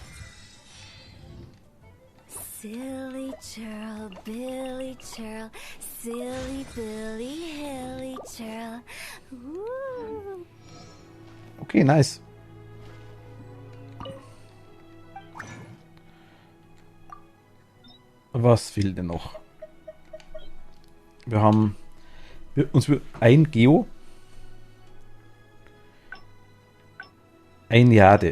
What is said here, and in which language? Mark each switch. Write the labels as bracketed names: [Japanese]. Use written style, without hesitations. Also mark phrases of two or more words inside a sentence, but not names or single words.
[English] Silly churl, Billy churl, silly Billy Hilly Churl. Ooh. Okay, nice. [German] Was fehlt denn noch? Wir haben ein Geo, ein Jade.